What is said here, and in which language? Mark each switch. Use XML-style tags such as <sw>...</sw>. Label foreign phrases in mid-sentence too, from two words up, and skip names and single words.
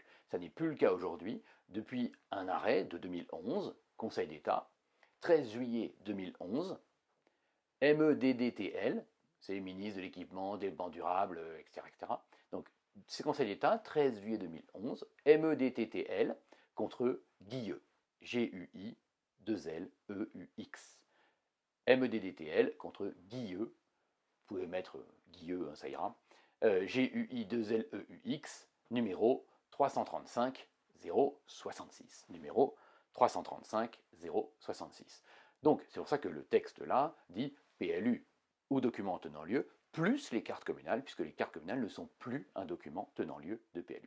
<fr>Ça n'est plus le cas aujourd'hui, depuis un arrêt de 2011, Conseil d'État, 13 juillet 2011, MEDDTL, c'est ministre de l'équipement, développement durable, etc., etc. Donc, c'est Conseil d'État, 13 juillet 2011, MEDTTL contre Guilleux, G-U-I, 2-L-E-U-X. MEDDTL contre Guilleux, vous pouvez mettre Guilleux, hein, ça ira, G-U-I, 2-L-E-U-X, numéro 335 066. Numéro 335 066. Donc, c'est pour ça que le texte là dit PLU ou document tenant lieu, plus les cartes communales, puisque les cartes communales ne sont plus un document tenant lieu de PLU.</fr>